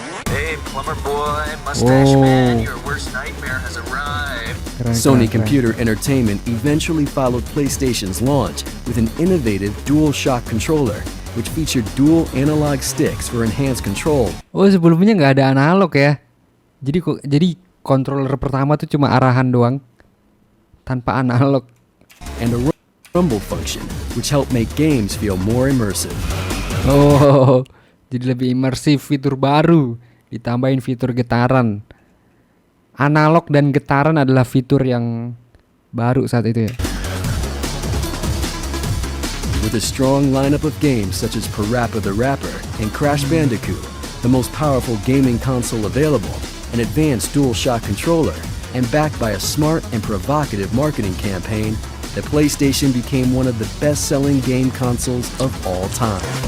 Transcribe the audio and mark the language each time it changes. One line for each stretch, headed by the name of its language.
English: Hey, plumber boy, mustache man, your worst nightmare has arrived. Sony Computer Entertainment eventually followed PlayStation's launch with an innovative DualShock controller, which featured dual analog sticks for enhanced control.
Indonesian: Oh, sebelumnya nggak ada analog ya. Jadi controller pertama tuh cuma arahan doang, tanpa analog.
English: And a rumble function, which helped make games feel more immersive.
Indonesian: Oh, jadi lebih imersif, fitur baru, ditambahin fitur getaran. Analog dan getaran adalah fitur yang baru saat itu ya.
English: With a strong lineup of games such as Parappa the Rapper and Crash Bandicoot, the most powerful gaming console available, an advanced DualShock controller, and backed by a smart and provocative marketing campaign, the PlayStation became one of the best-selling game consoles of all time.